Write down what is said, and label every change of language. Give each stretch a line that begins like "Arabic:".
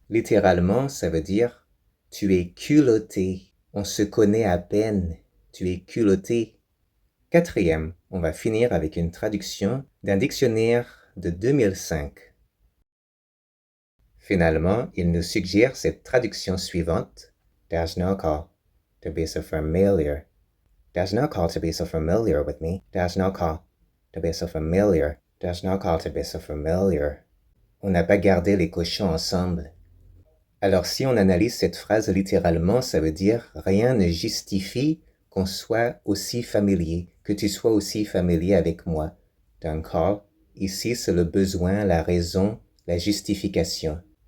French: Littéralement, ça veut dire « tu es culotté, on se connaît à peine, tu es culotté ». Quatrième, on va finir avec une traduction d'un dictionnaire de 2005. Finalement, il nous suggère cette traduction suivante.
English: There's no call to be so familiar. There's no call to be so familiar with me. There's no call to be so familiar. There's no call to be so familiar.
French: On n'a pas gardé les cochons ensemble. Alors si on analyse cette phrase littéralement, ça veut dire « rien ne justifie qu'on soit aussi familier, que tu sois aussi familier avec moi ». Donc call, ici c'est le besoin, la raison, la justification.